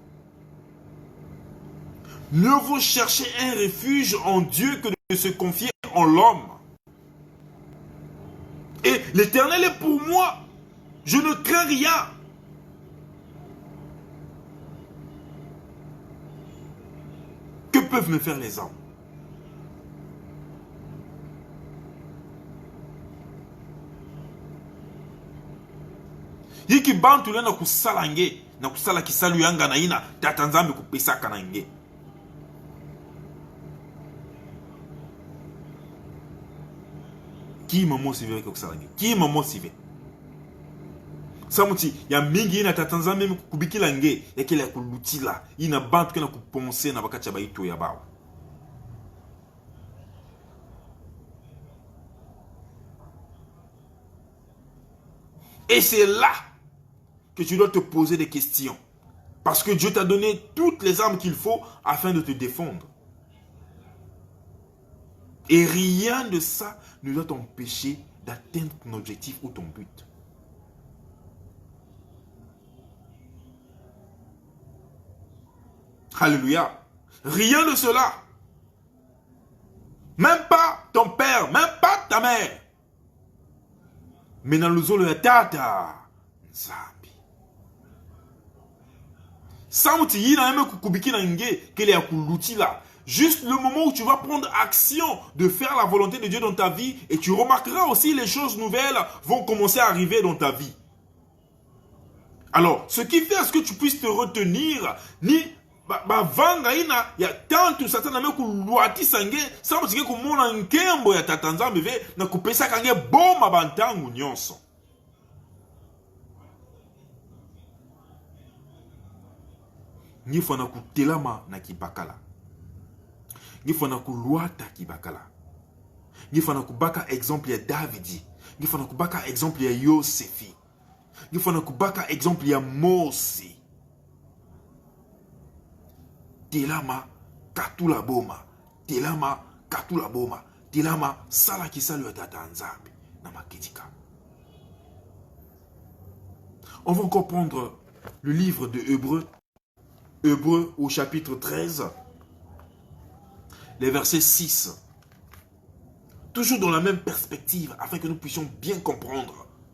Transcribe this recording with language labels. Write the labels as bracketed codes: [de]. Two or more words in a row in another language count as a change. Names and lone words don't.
[fr] Mieux vaut chercher un refuge en Dieu que de se confier en l'homme. Et l'Éternel est pour moi. Je ne crains rien. Que peuvent me faire les hommes? [ktu] Yiki bantu le na kusala nge, na kusala kisalu yanga na ina, tata nzambe kupesa kana nge. [fr] Qui m'a motivé avec [ktu] kusala nge? [fr] Qui m'a motivé? [ktu] Samuti ya mingi ina tata nzambe kubikila nge, yakele ya kulutila, ina bantu kena kuponse na bakacha baito ya bao. [fr] Et c'est là que tu dois te poser des questions. Parce que Dieu t'a donné toutes les armes qu'il faut afin de te défendre. Et rien de ça ne doit t'empêcher d'atteindre ton objectif ou ton but. Alléluia. Rien de cela. Même pas ton père, même pas ta mère. Mais dans le [ktu] zolo ya tata nzambi. Samuti yina eme kukubiki na nge kele ya kuluti là. [fr] Juste le moment où tu vas prendre action de faire la volonté de Dieu dans ta vie et tu remarqueras aussi les choses nouvelles vont commencer à arriver dans ta vie. Alors, ce qui fait à ce que tu puisses te retenir [ktu] ni vanga ina ya tantu satana me kuluati sange samuti ke kumona nkembo ya tata nzambe ve na kupesa kange boma bantangu nyonso. Nifana kutelama na kibakala. Nifana kuluata kibakala. Nifana kubaka exemple ya Davidi. Nifana kubaka exemple ya Yosefi. Nifana kubaka exemple ya Mosi. Telama katula boma. Telama katula boma. Telama sala kisalu ya tata nzambe na makedika. [fr] On va encore prendre le livre de Hébreux. Hébreux au chapitre 13. Les versets 6. Toujours dans la même perspective afin que nous puissions bien comprendre.